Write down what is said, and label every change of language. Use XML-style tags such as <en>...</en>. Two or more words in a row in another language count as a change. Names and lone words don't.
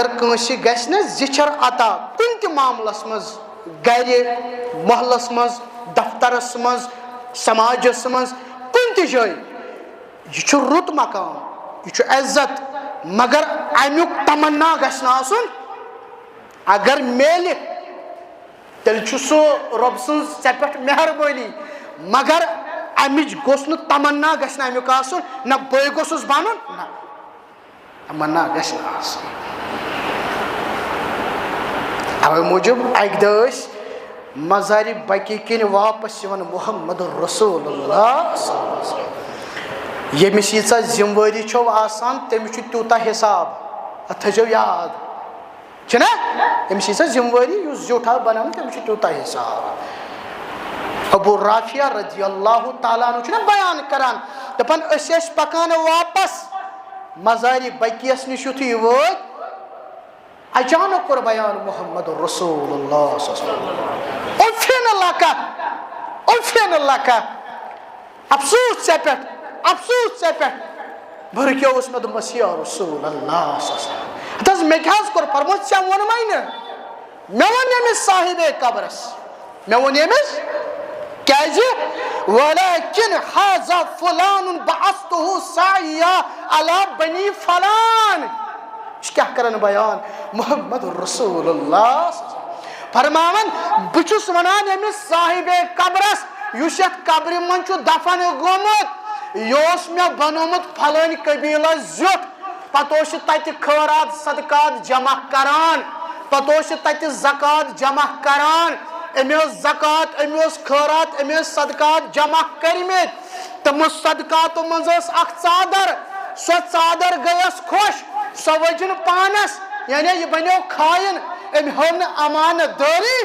<ks>کٲنٛسہِ گژھِ نہ زِچھر عطا کُنہِ تہِ معاملس منٛز گرِ محلس منٛز دفترس منٛز سماجس منٛز کُنہِ تہِ جایہِ یہ چھُ رُت مقام یہ چھُ عزت مگر امیُک تمنا گژھِ نہٕ آسُن اگر میلہِ تیٚلہِ چھُ سُہ رۄب سٕنٛز ژےٚ پٮ۪ٹھ مہربٲنی مگر امِچ گوٚژھ نہٕ تمنا گژھِ نہٕ امیُک آسُن نہ بٕے گوٚژھُس بنُن نہ تمنا گژھِ نہٕ آسُن اوے موٗجوٗب اکہِ دۄہ ٲسۍ مزارِ بقی کِنۍ واپس یِوان</ks> <ar>محمد رسول اللہ صلی اللہ علیہ وسلم</ar> <ks>ییٚمِس ییٖژاہ ذمہٕ وٲری چھو آسان تٔمِس چھُ تیوٗتاہ حساب اتھ تھٲیزیو یاد چھُنہ أمِس ییٖژاہ ذمہٕ وٲری یُس زیوٗٹھ آو بناونہٕ تٔمِس چھُ تیوٗتاہ حساب ابو رافیہ</ks> <ar>رضی اللہ تعالیٰ عنہ</ar> <ks>چھُنہ بیان کران دپان أسۍ ٲسۍ پکان واپس مزارِ بقیس نِش یُتھُے وٲتۍ اچانک کوٚر بیان محمد رسول</ks> <ar>اللہ صلی اللہ علیہ وسلم اوفین لکا</ar> <ks>افسوس ژےٚ پٮ۪ٹھ افسوس ژےٚ پٮ۪ٹھ بہٕ رُکیووُس مےٚ دوٚپمس</ks> <ar>یا رسول اللہ صلی اللہ علیہ وسلم</ar> <ks>ہتہٕ حظ مےٚ کیٛاہ حظ کوٚر فرمووُس ژےٚ ووٚنمَے نہٕ مےٚ ووٚن أمِس صاحبے قبرس مےٚ ووٚن أمِس کیازِ</ks> <ar>ولیکن حاذا فلان بعثته سعیا علی بنی فلان.</ar> <ks>یہ کیا کرن بیان</ks> <ar>محمد رسول اللہ</ar> <ks>فرماون بہ چھُس ونان ییٚمِس صاحب قبرس یُس یتھ قبرِ منٛز چھُ دفن گوٚمُت یہِ اوس مےٚ بنومُت پھلٲنۍ قبیٖلس زیُٹھ پتہٕ اوس یہِ تتہِ خٲرات صدقات جمع کران پتہٕ اوس یہِ تتہِ زکات جمع کران أمۍ اوس زکات أمۍ اوس خٲرات أمۍ ٲسۍ صدقات جمع کٔرمٕتۍ تِمو صدقاتو منٛز ٲس اکھ ژادر سۄ ژادر گٔیس خۄش سۄ ؤج نہٕ پانس یعنی یہِ بنیو خاین أمۍ ہٲو نہٕ امانت دٲری.</ks>